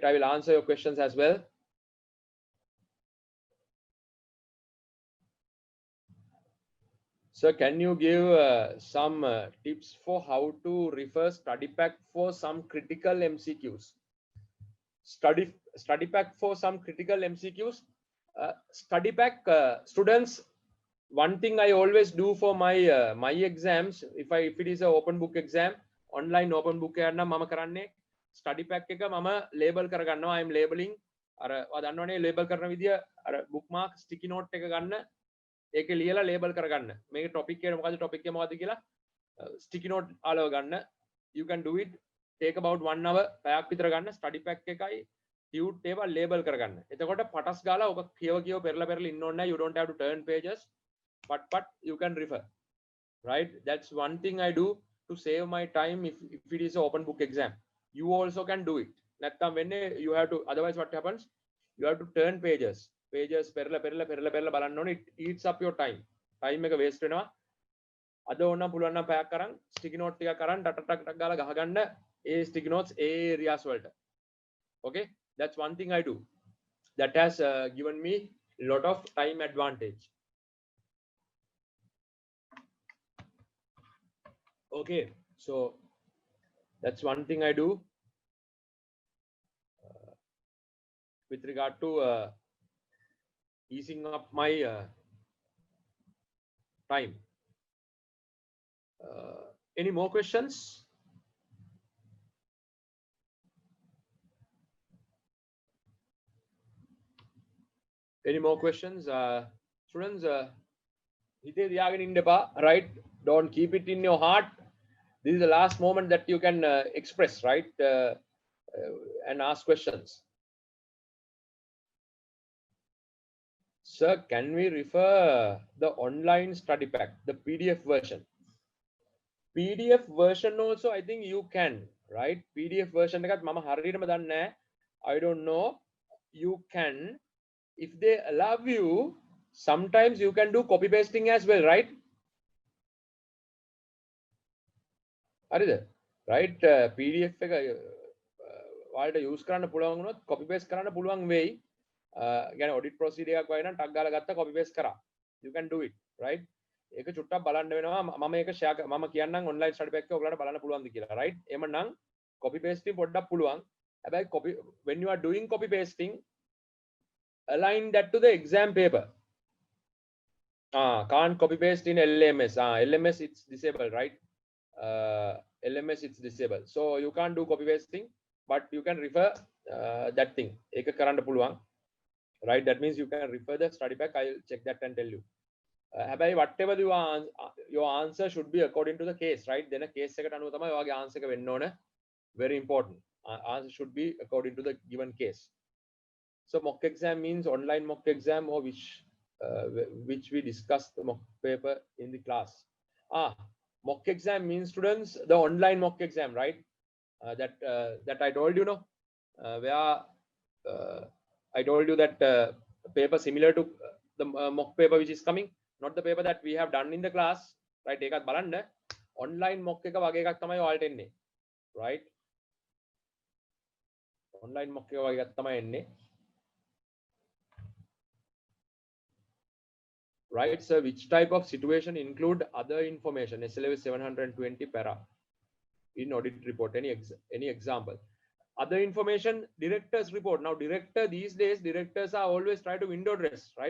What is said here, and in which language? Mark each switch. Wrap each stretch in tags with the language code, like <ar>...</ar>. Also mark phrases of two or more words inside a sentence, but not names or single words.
<en>I will answer your questions as well. So can you give some tips for how to refer study pack for some critical MCQs? Study pack for some critical MCQs. Study pack, students, one thing I always do for my exams, if it is a open book exam, online open book</en> <si>එකක් නම් මම කරන්නේ</si> <en>study pack</en> <si>එක මම label කරගන්නවා.</si> <en>I am labeling.</en> <si>අර දන්නවනේ label කරන විදිය, අර</si> <en>bookmark sticky note</en> <si>එක ගන්න, ඒකේ ලියලා label කරගන්න. මේකේ topic එක මොකද්ද, topic එක මොකද්ද කියලා</si> <en>sticky note</en> <si>අලව ගන්න.</si> <en>You can do it. Take about 1 hour,</en> <si>පැයක් විතර ගන්න.</si> <en>study pack</en> <si>එකයි tute ඒවා label කරගන්න. එතකොට පටස් ගාලා ඔබ කියව පෙරලා ඉන්න ඕනේ නැහැ.</si> <en>You don't have to turn pages, but you can refer. Right? That's one thing I do to save my time if it is an open book exam. You also can do it.</en> <si>නැත්තම් වෙන්නේ</si> <en>you have to, otherwise what happens, you have to turn pages</en> <si>පෙරලා බලන්න ඕනේ.</si> <en>It eats up your time</en> <si>එක waste වෙනවා. අද ඕනනම් පුළුවන් නම් පැයක් කරන්</si> <en>sticky note</en> <si>ටිකක් කරන් ටක් ගාලා ගහගන්න ඒ</si> <en>sticky notes</en> <si>ඒ areas වලට.</si> <en>Okay, that's one thing I do that has given me a lot of time advantage. Okay, so that's one thing I do with regard to easing up my time. Any more questions? Any more questions? Students,</en> <si>හිතේ තියාගෙන ඉන්න එපා,</si> <en>right? Don't keep it in your heart. This is the last moment that you can express, right? And ask questions. Sir, can we refer the online study pack, the PDF version? PDF version also, I think you can, right? PDF version</en> <si>එකත් මම හරියටම දන්නේ නැහැ.</si> <en>I don't know. You can, if they allow you, sometimes you can do copy pasting as well, right?</en> <si>හරිද? Right? PDF එක ඔයාලට use කරන්න පුළුවන් වුණොත්</si> <en>copy paste</en> <si>කරන්න පුළුවන් වෙයි. يعني</si> <en>audit procedure</en> <si>එකක් වගේ නම් ටක් ගාලා ගත්තා</si> <en>copy paste</en> <si>කරා.</si> <en>You can do it, right?</en> <si>ඒක චුට්ටක් බලන්න වෙනවා. මම ඒක share මම කියන්නම්</si> <en>online study pack</en> <si>එක ඔයාලට බලන්න පුළුවන්ද කියලා, right? එහෙමනම්</si> <en>copy pasting</en> <si>පොඩ්ඩක් පුළුවන්.</si> <en>හැබැයි copy, when you are doing copy pasting, align that to the exam paper. Can't copy paste in LMS. LMS it's disabled, right? LMS it's disabled, so you can't do copy pasting, but you can refer that thing.</en> <si>ඒක කරන්න පුළුවන්,</si> <en>right? That means you can refer the study pack. I'll check that and tell you. හැබැයි whatever your answer should be according to the case, right? Then a case</en> <si>එකට අනුව තමයි ඔයාගේ answer එක වෙන්න ඕන.</si> <en>Very important. Answer should be according to the given case. So mock exam means online mock exam, or which we discussed the mock paper in the class. Mock exam means, students, the online mock exam, right? That I told you, no, where I told you that paper similar to the mock paper which is coming, not the paper that we have done in the class, right?</en> <si>ඒකත් බලන්න</si> <en>online mock</en> <si>එක වගේ එකක් තමයි ඔයාලට එන්නේ,</si> <en>right? Online mock</en> <si>එක වගේ එකක් තමයි එන්නේ,</si> <en>right? So which type of situation include other information? SLA 720 para in audit report. Any example? Other information, director's report. Now director, these days directors are always try to window dress, right?</en>